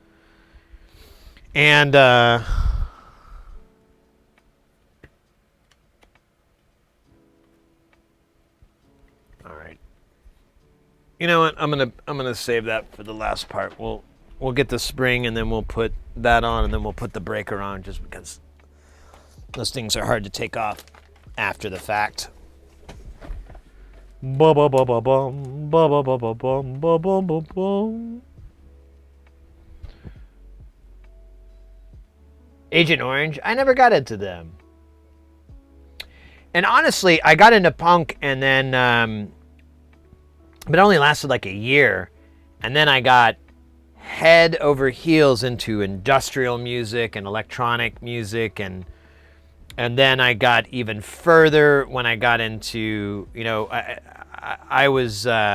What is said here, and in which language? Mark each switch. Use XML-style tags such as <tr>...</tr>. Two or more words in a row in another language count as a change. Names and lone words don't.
<en>And all right. You know what? I'm gonna save that for the last part. We'll get the spring, and then we'll put that on, and then we'll put the breaker on, just because those things are hard to take off after the fact. Ba ba ba ba bum ba ba ba ba bum ba bum ba bum. Agent Orange, I never got into them. And honestly, I got into punk, and then but it only lasted like a year, and then I got head over heels into industrial music and electronic music, and then I got even further when I got into, I was</en>